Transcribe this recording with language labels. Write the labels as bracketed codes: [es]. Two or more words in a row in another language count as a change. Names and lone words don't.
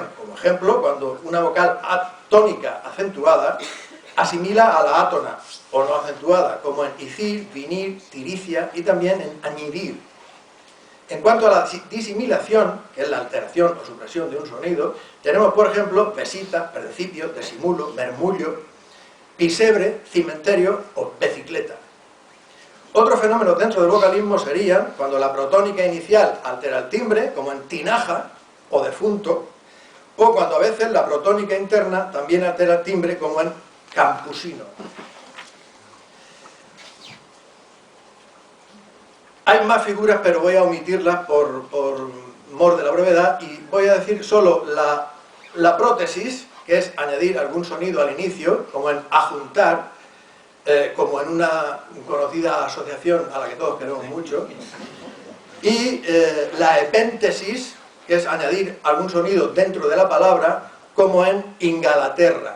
[es] Como ejemplo, cuando una vocal tónica acentuada asimila a la átona o no acentuada, como en icir, vinir, tiricia y también en añidir. En cuanto a la disimilación, que es la alteración o supresión de un sonido, tenemos por ejemplo besita, principio, desimulo, mermullo, pisebre, cimenterio o bicicleta. Otros fenómenos dentro del vocalismo serían cuando la protónica inicial altera el timbre, como en tinaja o defunto, o cuando a veces la protónica interna también altera el timbre, como en campusino. Hay más figuras, pero voy a omitirlas por mor de la brevedad, y voy a decir solo la prótesis, que es añadir algún sonido al inicio, como en ajuntar, como en una conocida asociación a la que todos queremos mucho, y la epéntesis, que es añadir algún sonido dentro de la palabra, como en Ingalaterra.